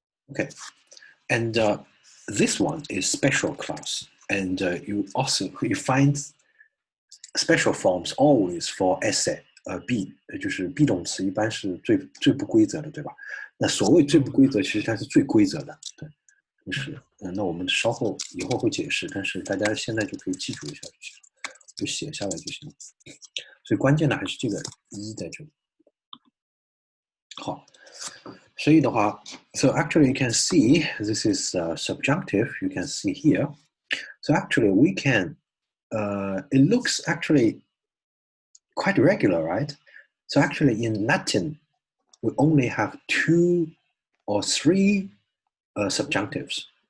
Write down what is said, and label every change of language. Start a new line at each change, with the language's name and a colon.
English: Okay, and this one is special class, and you find special forms always for essay.
Chinese: be 就是 be 动词一般是最不规则的，对吧？那所谓最不规则，其实它是最规则的，对，就是那我们稍后以后会解释，但是大家现在就可以记住一下就行了，就写下来就行了。所以关键的还是这个一在这里。好。所以的话
English: so actually you can see this is subjunctive, you can see here. So actually we can, it looks actually quite regular, right? So actually in Latin, we only have 2 or 3 subjunctives.